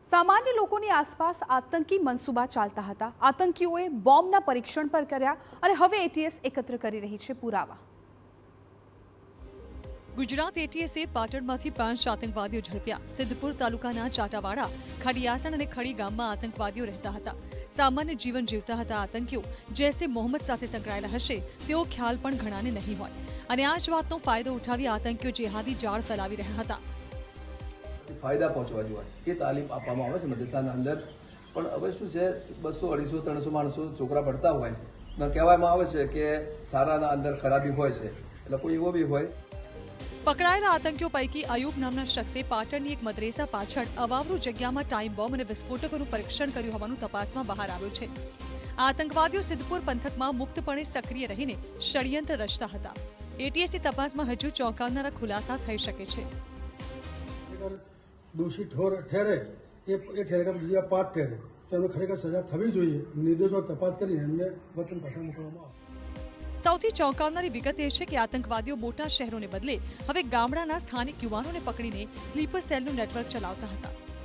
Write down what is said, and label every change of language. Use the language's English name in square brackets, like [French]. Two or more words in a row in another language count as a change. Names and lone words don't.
[Gujarati] સામાન્ય લોકોની આસપાસ આતંકી મનસૂબા ચાલતા હતા। આતંકીઓએ બોમ્બના પરીક્ષણ પર કર્યા અને હવે એટીએસ એકત્ર કરી રહી છે પુરાવા। ગુજરાત એટીએસે પાટણમાંથી 5 આતંકવાદીઓ ઝડપ્યા। સિદ્ધપુર તાલુકાના ચાટાવાડા, ખડિયાસણ અને ખડી ગામમાં આતંકવાદીઓ રહેતા હતા। સામાન્ય જીવન જીવતા હતા આતંકીઓ જૈશે મોહમ્મદ સાથે સંકળાયેલા હશે તેવો ખ્યાલ પણ ઘણાને નહીં હોય અને આ જ વાતનો ફાયદો ઉઠાવી આતંકીઓ જેહાદી જાળ ફેલાવી રહ્યા હતા। ફાયદા પહોંચવા જોઈએ એ તાલીમ આપવામાં આવે છે મદ્રસાના અંદર। પણ હવે શું છે 200 250 300 માણસો છોકરા ભણતા હોય ને કહેવામાં આવે છે કે સારાના અંદર ખરાબી હોય છે એટલે કોઈ એવો બી હોય। पकड़ाયેલા આતંકીઓ પૈકી અયુબ નામના શખ્સે પાટણની એક મદ્રેસા પાછળ અવાવરૂ જગ્યામાં ટાઈમ બોમ્બ અને વિસ્ફોટકોનું પરીક્ષણ કર્યું હોવાનું તપાસમાં બહાર આવ્યું છે। આતંકવાદીઓ સિદ્ધપુર પંથકમાં મુક્તપણે સક્રિય રહીને ષડયંત્ર રચતા હતા। એટીએસની તપાસમાં હજુ ચોંકાવનારા ખુલાસા થઈ શકે છે। દોષી ઠહરે યે ઠહરેગા બીજા પાપ ઠહરે તો એમને ખરેખર સજા થવી જોઈએ। નિર્દોષો તપાસ કરી એમને વતન પાછા મોકલવામાં આવે। સૌથી ચોંકાવનારી વિગત એ છે કે આતંકવાદીઓ મોટા શહેરોને બદલે હવે ગામડાના સ્થાનિક યુવાનોને પકડીને સ્લીપર સેલનું નેટવર્ક ચલાવતા હતા।